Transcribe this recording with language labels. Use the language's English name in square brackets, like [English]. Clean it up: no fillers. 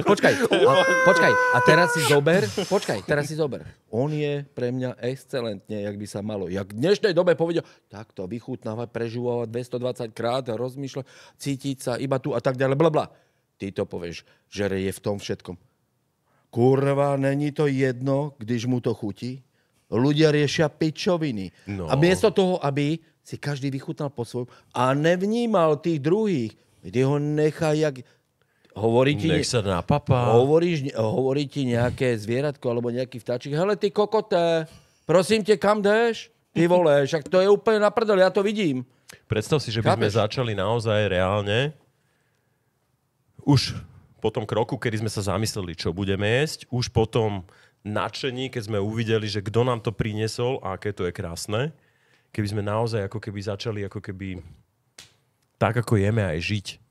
[Slovak] Počkaj. A teraz si zober. On je pre mňa excelentne, jak by sa malo. Jak v dnešnej dobe povedal, takto vychutnávať, prežúvať 220 krát, rozmýšľať, cítiť sa iba tu a tak ďalej, blabla. Ty to povieš, že je v tom všetkom. [Czech] Kurva, není to jedno, když mu to chutí. [Slovak] Ľudia riešia pičoviny. No. A miesto toho, aby si každý vychutnal po svojom a nevnímal tých druhých, kde ho nechá jak... Nech sa napapá. Hovorí ti nejaké zvieratko alebo nejaký vtáčik. [Czech] Hele, ty kokoté, prosím te, kam jdeš? [Slovak] Ty vole, však to je úplne na prdel, ja to vidím. Predstav si, že by sme začali naozaj reálne už po tom kroku, kedy sme sa zamysleli, čo budeme jesť, už po tom nadšení, keď sme uvideli, že kto nám to priniesol a aké to je krásne, keby sme naozaj ako keby začali ako keby tak, ako jeme, aj žiť.